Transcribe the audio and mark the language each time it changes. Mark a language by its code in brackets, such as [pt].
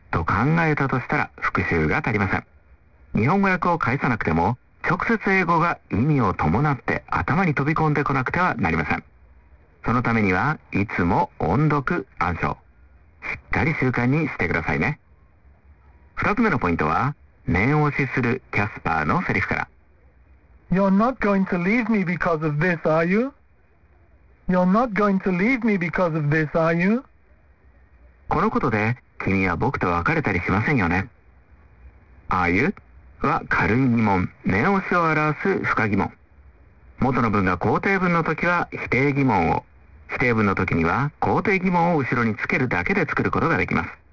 [ja] と考えたとしたら復習が足りません。日本語訳を返さなくても、直接英語が意味を伴って頭に飛び込んでこなくてはなりません。そのためには、いつも音読、暗唱。しっかり習慣にしてくださいね。二つ目のポイントは、念押しするキャスパーのセリフから。 [en] You're not going to leave me because of this, are you? You're not going to leave me because of this, are you? [ja] このことで、君は僕と別れたりしませんよね。 [en] Are you? [ja] は軽い疑問、念押しを表す不可疑問。元の文が肯定文の時は否定疑問を、否定文の時には肯定疑問を後ろにつけるだけで作ることができます。